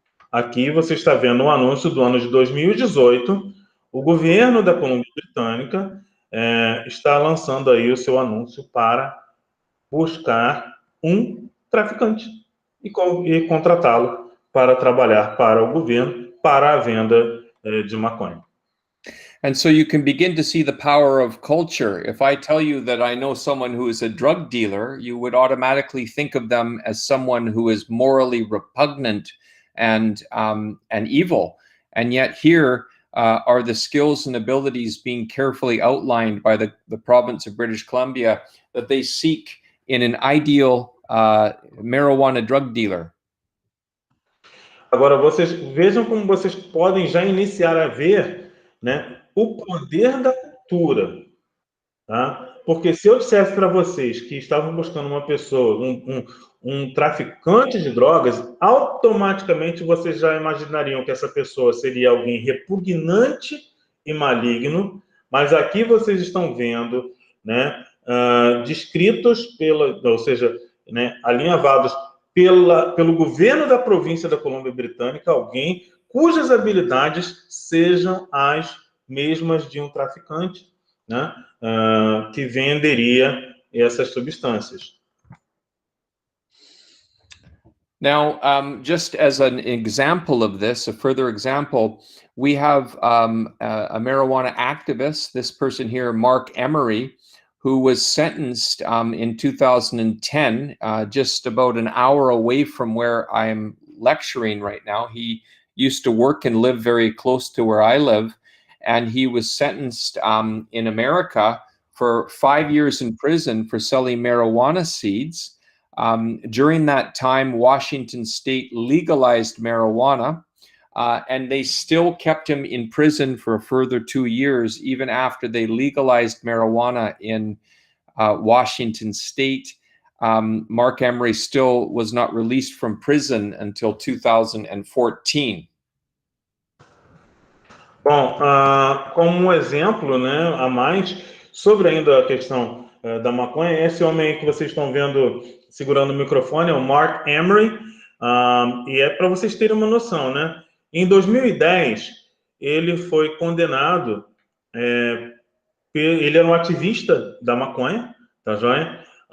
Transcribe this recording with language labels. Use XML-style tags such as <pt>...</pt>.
<pt>Aqui você está vendo um anúncio do ano de 2018, o governo da Colômbia Britânica está lançando aí o seu anúncio para buscar um traficante e contratá-lo para trabalhar para o governo, para a venda de maconha.</pt> <en>And so you can begin to see the power of culture. If I tell you that I know someone who is a drug dealer, you would automatically think of them as someone who is morally repugnant and evil. And yet here are the skills and abilities being carefully outlined by the province of British Columbia that they seek in an ideal marijuana drug dealer.</en> <pt>Agora, vocês vejam como vocês podem já iniciar a ver, né, o poder da cultura. Tá? Porque se eu dissesse para vocês que estavam buscando uma pessoa, um traficante de drogas, automaticamente vocês já imaginariam que essa pessoa seria alguém repugnante e maligno, mas aqui vocês estão vendo, né, descritos ou seja, né, alinhavados pelo governo da província da Colômbia Britânica, alguém cujas habilidades sejam as mesmas de um traficante, né, que venderia essas substâncias.</pt> <en>Now, just as an example of this, a further example, we have a marijuana activist, this person here, Mark Emery, who was sentenced in 2010, just about an hour away from where I'm lecturing right now. He used to work and live very close to where I live, and he was sentenced in America for 5 years in prison for selling marijuana seeds. During that time, Washington State legalized marijuana, and they still kept him in prison for a further 2 years, even after they legalized marijuana in Washington State. Mark Emery still was not released from prison until 2014.</en> <pt>Bom, como um exemplo, né, a mais, sobre ainda a questão da maconha, esse homem aí que vocês estão vendo segurando o microfone é o Mark Emery, e é para vocês terem uma noção, né? Em 2010, ele foi condenado, ele era um ativista da maconha, tá joia?</pt>